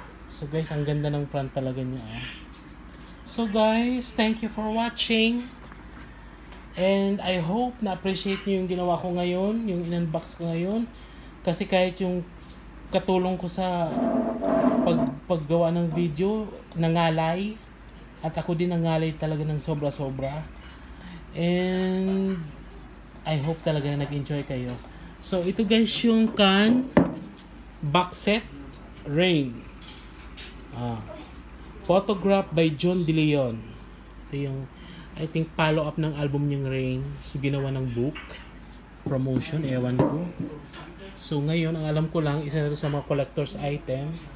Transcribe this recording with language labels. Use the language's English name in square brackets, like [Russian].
[Filipino] So guys, ang ganda ng front talaga niya. [English] So guys, thank you for watching. And I hope [Filipino] na-appreciate nyo yung ginawa ko ngayon. Yung in-unbox ko ngayon. Kasi kahit yung katulong ko sa paggawa ng video, nangalay. At ako din nangalay talaga ng sobra-sobra. [English] And I hope [Filipino] talaga nag-enjoy kayo. So ito guys yung box set Rain. Photograph by John De Leon. Ito yung [English] I think follow up [Filipino] ng album niyang Rain. So ginawa ng book promotion, ewan ko. So ngayon, ang alam ko lang, isa na ito sa mga [English] collector's item.